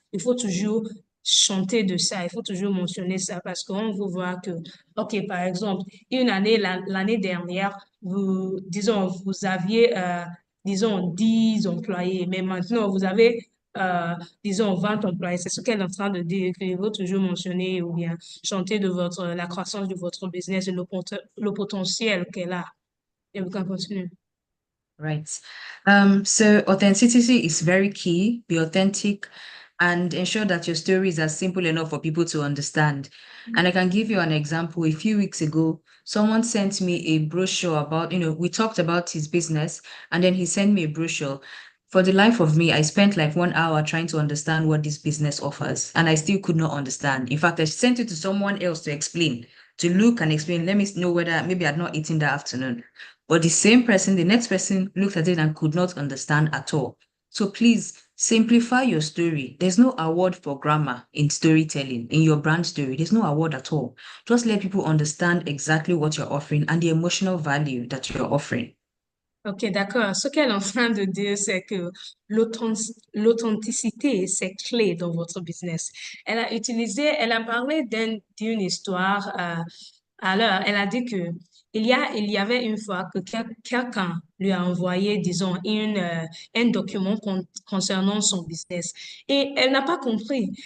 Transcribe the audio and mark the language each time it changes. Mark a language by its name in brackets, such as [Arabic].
[French] Il faut toujours chanter de ça, il faut toujours mentionner ça parce qu'on veut voir que, OK, par exemple, l'année dernière, vous aviez, disons, 10 employés, mais maintenant, vous avez disons, 20 employés. C'est ce qu'elle est en train de dire, qu'il faut toujours mentionner ou bien chanter de la croissance de votre business et le potentiel qu'elle a. Et vous [English] can [French] continue. [English] Right. So authenticity is very key. Be authentic. and ensure that your stories are simple enough for people to understand. And I can give you an example. A few weeks ago, someone sent me a brochure about, we talked about his business, and then he sent me a brochure. For the life of me, I spent like 1 hour trying to understand what this business offers, and I still could not understand. In fact, I sent it to someone else to explain, to look and explain. Let me know whether maybe I'd not eaten that afternoon. But the same person, the next person looked at it and could not understand at all. So please simplify your story. There's no award for grammar in storytelling, in your brand story. There's no award at all. Just let people understand exactly what you're offering and the emotional value that you're offering. [French] Ok, d'accord. Ce qu'elle est en train de dire, c'est que l'authenticité, c'est clé dans votre business. Elle a parlé d'une histoire alors, elle a dit que il y avait une fois que quelqu'un lui a envoyé, disons, un document concernant son business et elle n'a pas compris.